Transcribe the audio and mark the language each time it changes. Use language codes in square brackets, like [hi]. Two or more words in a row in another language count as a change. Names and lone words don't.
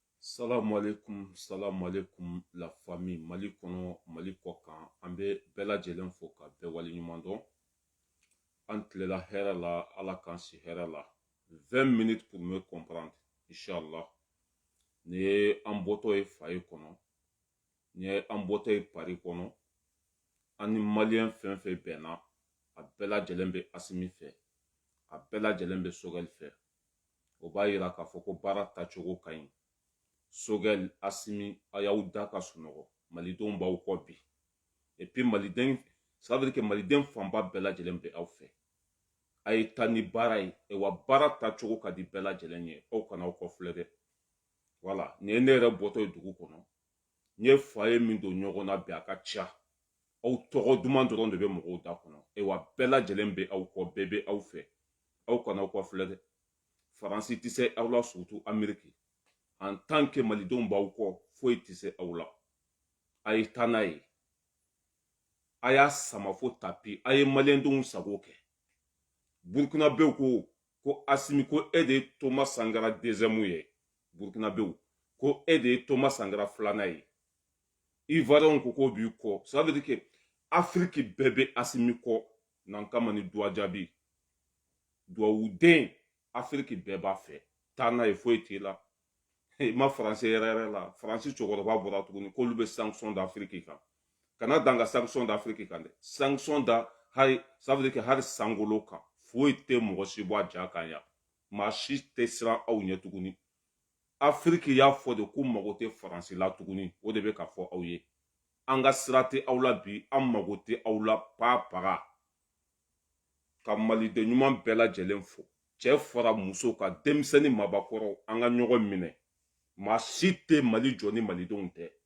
[ar] سلام عليكم [fr] la famille [bm] Mali kɔnɔ Mali kɔ kan an bɛ bɛɛ lajɛlen fo ka bɛɛ waleɲuman dɔn an tilela hɛrɛ la Ala k'an si hɛrɛ la [fr] 20 minutes pour me comprendre [bm] Inch'Allah ni ye an bɔtɔ ye faye kɔnɔ ni ye an bɔtɔ ye Paris kɔnɔ an ni maliyɛn fɛn fɛn bɛnna a bɛɛ lajɛlen bɛ Asimi fɛ a bɛɛ lajɛlen bɛ Sogɛl fɛ o b'a yira k'a fɔ ko baara tacogo ka ɲi Sogɛl Asimi a y'aw da ka sunɔgɔ malidenw b'aw kɔ bi [fr] et puis [bm] maliden [fr] ça veut dire que [bm] maliden fanba bɛɛ lajɛlen bɛ aw fɛ a ye taa ni baara ye wa baara tacogo ka di bɛɛ lajɛlen ye aw kana aw kɔfilɛ dɛ voilà nin ye ne yɛrɛ bɔtɔ ye dugu kɔnɔ n ye faye min don ɲɔgɔn na bi a ka ca aw tɔgɔ duman dɔrɔn de bɛ mɔgɔw da kɔnɔ wa bɛɛ lajɛlen bɛ aw kɔ bɛɛ bɛ aw fɛ aw kana aw kɔfilɛ dɛ Faransi tɛ se aw la surtout Amérique [fr] en tant que [bm] malidenw b'aw kɔ foyi tɛ se aw la a ye taa n'a ye a y'a sama fo tapi a ye maliyɛndenw sago kɛ burukinabew ko Asimi ko e de ye Thomas Sankara deuxième ye burukinabew ko e de ye Thomas Sankara filanan ye ivoiriyɛnw ko k'o b'i kɔ [fr] ça veut dire que [bm] Afrique bɛɛ bɛ Asimi kɔ n'an kama ni duwa jaabi duwawuden Afrique bɛɛ b'a fɛ taa n'a ye foyi t'e la ma Faransi yɛrɛ la Faransi cɛkɔrɔba bɔra tuguni k'olu bɛ [fr] sanction d'Afrique [bm] kan kana dan ka [fr] sanction d'Afrique [bm] kan dɛ sanction da hari [fr] ça veut dire que [bm] hari sangolo kan foyi tɛ mɔgɔ si bɔ a ja kan yan maa si tɛ siran aw ɲɛ tuguni Afrique y'a fɔ de k'u mago tɛ Faransi la tuguni o de bɛ ka fɔ aw ye an ka sira tɛ aw la bi an mago tɛ aw la paga ka maliden ɲuman bɛɛ lajɛlen fo cɛ fara muso ka denmisɛnnin mabakɔrɔ an ka ɲɔgɔn minɛ maa si tɛ Mali jɔ ni malidenw tɛ